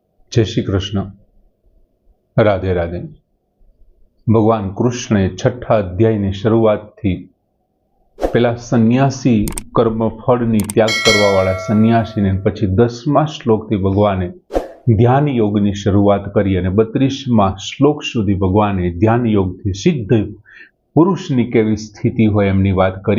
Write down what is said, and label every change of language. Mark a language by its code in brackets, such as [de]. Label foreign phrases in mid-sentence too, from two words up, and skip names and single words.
[gu] जय श्री कृष्ण। राधे राधे। ભગવાન કૃષ્ણે છઠા અધ્યાયની શરૂઆતથી પેલા સંન્યાસી કર્મફળની ત્યાગ કરવાવાળા સંન્યાસીને પછી 10મા શ્લોકથી ભગવાને ધ્યાન યોગની શરૂઆત કરી અને 32મા શ્લોક સુધી ભગવાને ધ્યાન યોગથી સિદ્ધ પુરુષની કેવી સ્થિતિ હોય એમની વાત કરી।